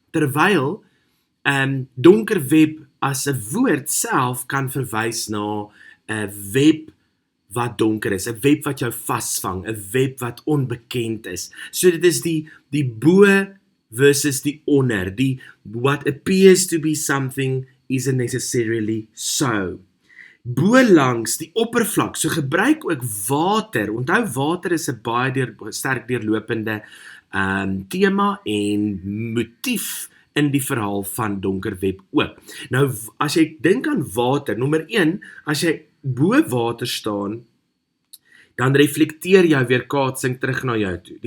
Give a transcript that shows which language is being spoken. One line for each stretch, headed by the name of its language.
Afrikaans: Terwyl Donker Web as 'n woord self kan verwys na 'n web wat donker is, 'n web wat jou vasvang, 'n web wat onbekend is. So dit is die bo versus die onder.
English: What appears to be something isn't necessarily so.
Afrikaans: Bo langs die oppervlak, so gebruik ook water. Onthou, water is 'n baie sterk deurlopende tema en motief in die verhaal van Donker Web ook. Nou, as jy dink aan water, nommer 1, as jy bo water staan, dan reflekteer jou weerkaatsing terug na jou toe.